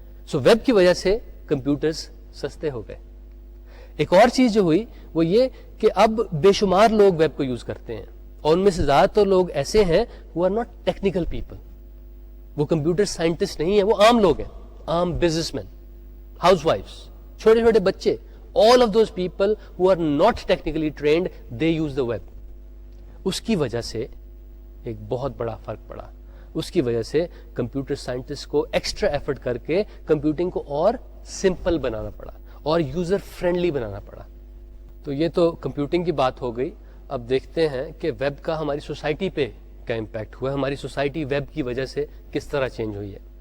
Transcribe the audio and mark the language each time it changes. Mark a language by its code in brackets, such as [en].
[ur] سو web کی وجہ سے کمپیوٹرز سستے ہو گئے. ایک اور چیز جو ہوئی وہ یہ کہ اب بے شمار لوگ ویب کو یوز کرتے ہیں، اور ان میں سے زیادہ تر لوگ ایسے ہیں [en] who are not technical people. [ur] وہ کمپیوٹر سائنٹسٹ نہیں ہیں، وہ عام لوگ ہیں، عام بزنس مین، ہاؤس وائفس، چھوٹے چھوٹے بچے. [en] All of those people who are not technically trained, they use the web. [ur] اس کی وجہ سے ایک بہت بڑا فرق پڑا. اس کی وجہ سے کمپیوٹر سائنٹسٹ کو ایکسٹرا ایفرٹ کر کے کمپیوٹنگ کو اور سمپل بنانا پڑا اور یوزر فرینڈلی بنانا پڑا. تو یہ تو کمپیوٹنگ کی بات ہو گئی. اب دیکھتے ہیں کہ ویب کا ہماری سوسائٹی پہ کیا امپیکٹ ہوا ہے، ہماری سوسائٹی ویب کی وجہ سے کس طرح چینج ہوئی ہے.